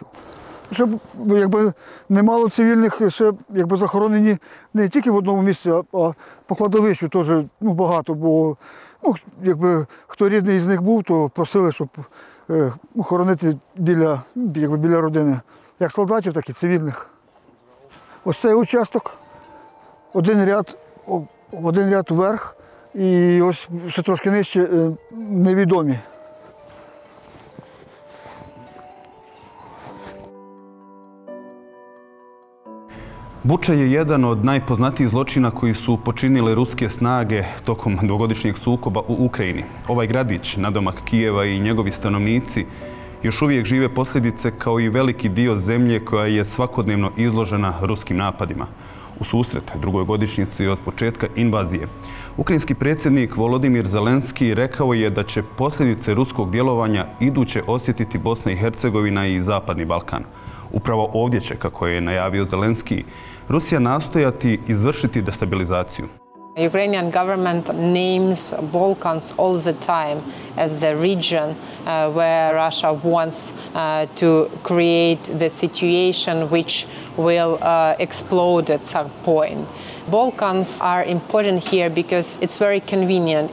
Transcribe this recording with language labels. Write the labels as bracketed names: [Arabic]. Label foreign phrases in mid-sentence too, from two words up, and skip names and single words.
[Ukrainian] Щоб якби немало цивільних ще якби захоронені не тільки в одному місці, а по кладовищу теж ну, багато, бо ну, якби хто рідний з них був, то просили, щоб хоронити біля родини. Як солдатів, так і цивільних. Ось цей участок, один ряд вверх, і ось ще трошки нижче невідомі. [Bosnian] Buča je jedan od najpoznatijih zločina koji su počinile ruske snage tokom dvogodišnjeg sukoba u Ukrajini. Ovaj gradić, nadomak Kijeva i njegovi stanovnici još uvijek žive posljedice kao i veliki dio zemlje koja je svakodnevno izložena ruskim napadima. Ususret drugoj godišnjici od početka invazije, ukrajinski predsjednik Volodimir Zelenski rekao je da će posljedice ruskog djelovanja iduće osjetiti Bosna i Hercegovina i Zapadni Balkan. Upravo ovdje će, kako je najavio Zelenski, Rusija nastojati izvršiti destabilizaciju. [English] Ukrainian government names Balkans all the time as the region where Russia wants to create the situation which will explode at some point. Balkans are important here because it's very convenient.